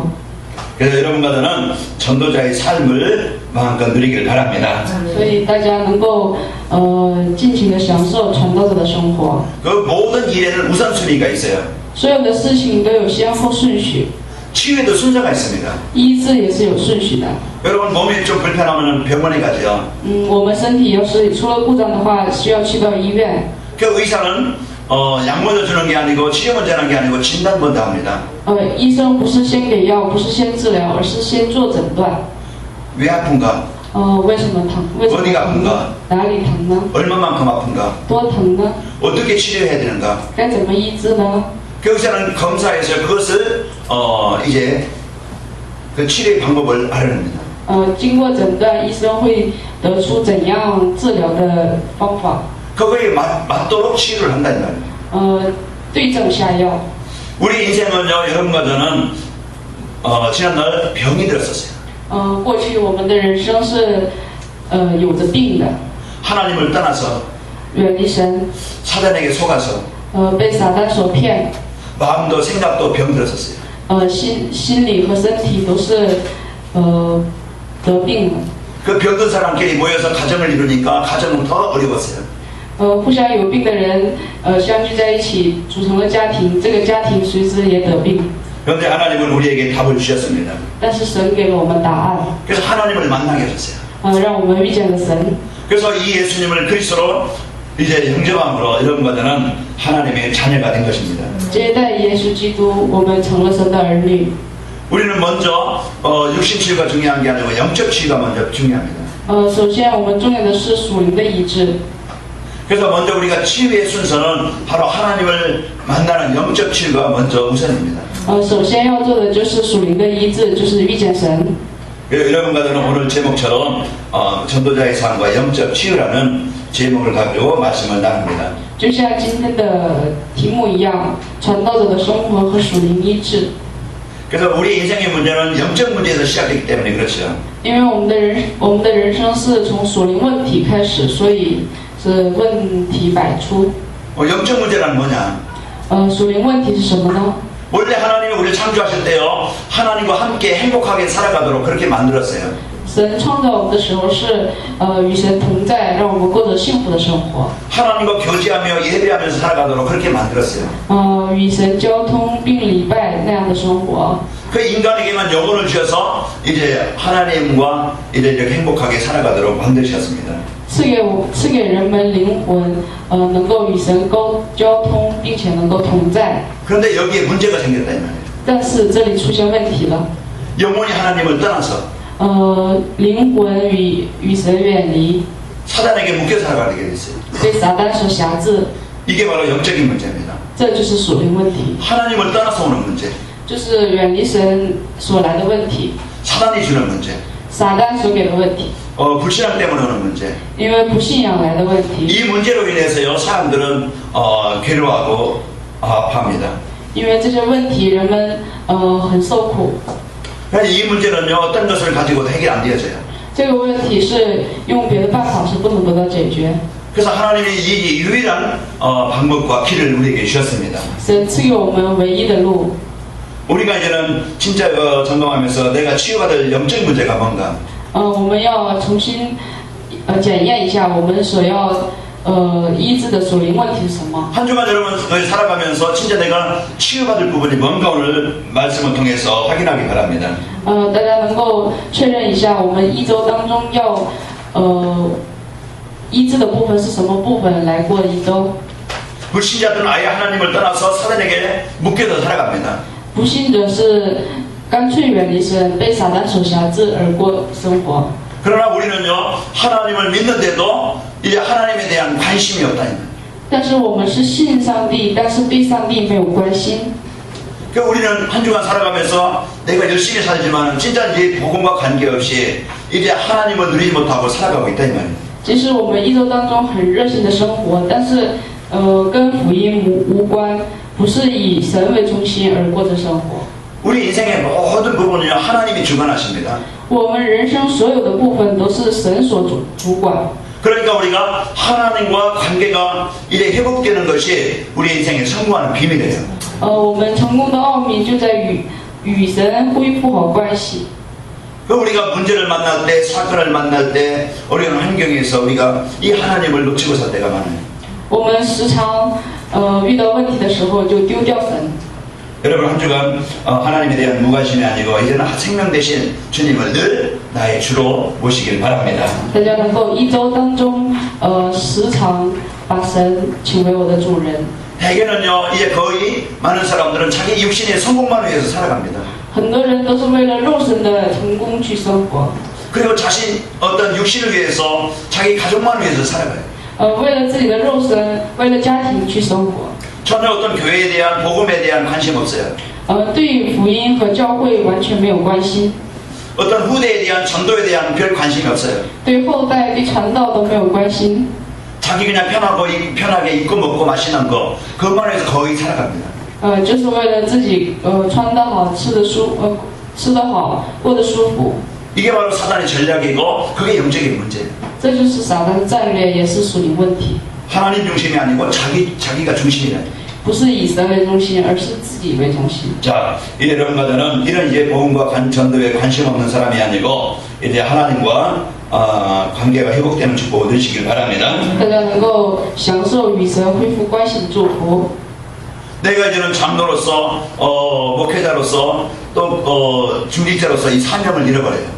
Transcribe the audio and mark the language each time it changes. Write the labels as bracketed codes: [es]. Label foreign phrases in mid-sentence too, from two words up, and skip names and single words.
[ko] 그래서 여러분과 저는 전도자의 삶을 마음껏 누리길 바랍니다. [zh] 所以大家能够尽情的享受传道者的生活。 [ko] 그 모든 일에는 우선순위가 있어요. [zh] 所有的事情都有先后顺序， [ko] 치유에도 순서가 있습니다. [zh] 医治也是有顺序的。 [ko] 여러분 몸이 좀 불편하면 병원에 가죠. [zh] 我们身体要是出了故障的话，需要去到医院。 [ko] 그 의사는 약 먼저 주는 게 아니고 치료 먼저 하는 게 아니고 진단 먼저 합니다. [zh] 医生不是先给药，不是先治疗，而是先做诊断。 [ko] 왜 아픈가? [zh] 为什么疼？为什么 [ko] 어디가 [zh] 疼 [ko] 아픈가? [zh] 呢？哪里疼呢？ [ko] 얼마만큼 아픈가? [zh] 多疼呢？ [ko] 어떻게 치료해야 되는가? [zh] 该怎么医治呢？ [ko] 그 의사는 검사해서 그것을 이제 그 치료의 방법을 알아냅니다. [zh] 经过诊断，医生会得出怎样治疗的方法， [ko] 그거에 맞도록 치료를 한다는 말이에요. [zh] 对症下药。 [ko] 우리 인생은요, 여러분과 저는 지난날 병이 들었었어요. [zh] 过去我们的人生是有着病的， [ko] 하나님을 떠나서 [zh] 远离神， [ko] 사단에게 속아서 [zh] 被撒旦所骗， [ko] 마음도 생각도 병 들었었어요. [zh] 心理和身体都是得病了。 [ko] 그 병든 사람끼리 모여서 가정을 이루니까 가정은 더 어려웠어요. [zh] 互相有病的人相聚在一起，组成了家庭，这个家庭随之也得病。 [ko] 그런데 하나님은 우리에게 답을 주셨습니다. [zh] 但是神给了我们答案， [ko] 그래서 하나님을 만나게 하셨어요. [zh] 让我们遇见了神。 [ko] 그래서 이 예수님을 그리스도로 이제 영접함으로 여러분과 저는 하나님의 자녀가 된 것입니다. [zh] 接待耶稣基督，我们成了神的儿女。 [ko] 우리는 먼저 육신 치유가 중요한 게 아니고 영적 치유가 먼저 중요합니다. [zh] 首先我们重要的是属灵的医治。 [ko] 그래서 먼저 우리가 치유의 순서는 바로 하나님을 만나는 영적 치유가 먼저 우선입니다. [zh] 首先要做的就是属灵的医治，就是遇见神。 [ko] 여러분과 저는 오늘 제목처럼 전도자의 삶과 영적 치유라는 제목을 가지고 말씀을 나눕니다. [zh] 就像今天的题目一样，传道者的生活和属灵医治。 [ko] 그래서 우리 인생의 문제는 영적 문제에서 시작되기 때문에 그렇죠. [zh] 因为我们的人生是从属灵问题开始，所以是问题百出。 [ko] 영적 문제란 뭐냐? [zh] 属灵问题是什么呢？ [ko] 원래 하나님이 우리를 창조하실 때요, 하나님과 함께 행복하게 살아가도록 그렇게 만들었어요. [zh] 神创造我们的时候是与神同在，让我们过着幸福的生活。 [ko] 하나님과 교제하며 예배하면서 살아가도록 그렇게 만들었어요. [zh] 与神交通并礼拜那样的生活。 [ko] 그 인간에게만 영혼을 주셔서 이제 하나님과 이제 이렇게 행복하게 살아가도록 만드셨습니다. [zh] 赐给人们灵魂，能够与神交通，并且能够同在。 [ko] 그런데 여기에 문제가 생겼다 이 말이에요. [zh] 但是这里出现问题了。 [ko] 영혼이 하나님을 떠나서 [zh] 灵魂与神远离， [ko] 사단에게 묶여 살아가게 됐어요. [zh] 被撒旦所辖制， [ko] 이게 바로 영적인 문제입니다. [zh] 这就是属灵问题， [ko] 하나님을 떠나서 오는 문제, [zh] 就是远离神所来的问题， [ko] 사단이 주는 문제, [zh] 撒旦所给的问题， [ko] 불신앙 때문에 오는 문제. [zh] 因为不信仰来的问题， [ko] 이 문제로 인해서요, 사람들은 괴로워하고 아파합니다. [zh] 因为这些问题人们很受苦。 [ko] 그래서 이 문제는요, 어떤 것을 가지고도 해결 안 되어져요. [zh] 这个问题是用别的办法是不能得到解决。 [ko] 그래서 하나님이 이 유일한 방법과 길을 우리에게 주셨습니다. [zh] 神赐给我们唯一的路。 [ko] 우리가 이제는 진짜 점검하면서 내가 치유받을 영적 문제가 뭔가. [zh] 我们要重新检验一下我们所要医治的属灵问题是什么。 [ko] 한 주간 여러분 살아가면서 진짜 내가 치유받을 부분이 뭔가 오늘 말씀을 통해서 확인하기 바랍니다. [zh] 大家能够确认一下我们一周当中要医治的部分是什么部分来过一周。 [ko] 불신자들은 아예 하나님을 떠나서 사단에게 묶여서 살아갑니다. [zh] 不信者是干脆远离神，被撒旦所辖制而过生活。 [ko] 그러나 우리는요, 하나님을 믿는데도 이제 하나님에 대한 관심이 없다. [zh] 但是我们是信上帝，但是对上帝没有关心。 [ko] 그러니까 우리는 한 주간 살아가면서 내가 열심히 살지만 진짜 이제 복음과 관계없이 이제 하나님을 누리지 못하고 살아가고 있다 이 말이에요. [zh] 其实我们一周当中很热心的生活，但是跟福音无关，不是以神为中心而过着生活。 [ko] 우리 인생의 모든 부분은요, 하나님이 주관하십니다. [zh] 我们人生所有的部分都是神所主管。 [ko] 그러니까 우리가 하나님과 관계가 이제 회복되는 것이 우리 인생의 성공하는 비밀이에요. [zh] 我们成功的奥秘就在于与神恢复好关系。 [ko] 그 우리가 문제를 만날 때, 사건을 만날 때, 어려운 환경에서 우리가 이 하나님을 놓치고 살 때가 많아요. [zh] 我们时常遇到问题的时候就丢掉神。 [ko] 여러분 한 주간 하나님에 대한 무관심이 아니고 이제는 생명 대신 주님을 늘 나의 주로 모시길 바랍니다. [zh] 大家能够一周当中时常把神请为我的主人。 [ko] 대개는요, 이제 거의 많은 사람들은 자기 육신의 성공만 위해서 살아갑니다. [zh] 很多人都是为了肉身的成功去生活， [ko] 그리고 자신 어떤 육신을 위해서 자기 가족만 위해서 살아가요. [zh] 为了自己的肉身，为了家庭去生活。 [ko] 전혀 어떤 교회에 대한 복음에 대한 관심 없어요. [zh] 对于福音和教会完全没有关心， [ko] 어떤 후대에 대한 전도에 대한 별 관심이 없어요. [zh] 对后代、对传道都没有关心。 [ko] 자기 그냥 편하게 입고 먹고 마시는 거 그것만 해서 거의 살아갑니다. [zh] 就是为了自己穿得好、吃得好、过得舒服。 [ko] 이게 바로 사단의 전략이고 그게 영적인 문제예요. [zh] 这就是撒旦的战略，也是属灵问题， [ko] 하나님 중심이 아니고 자기가 중심이라. [zh] 不是以神为中心，而是自己为中心。 [ko] 자, 이제 여러분과 저는 이런 이제 복음과 전도에 관심 없는 사람이 아니고 이제 하나님과 관계가 회복되는 축복을 누리시길 바랍니다. [zh] 大家能够享受与神恢复关系的祝福。 [ko] 내가 이제는 장로로서 목회자로서 또 중직자로서 이 사명을 잃어버려요.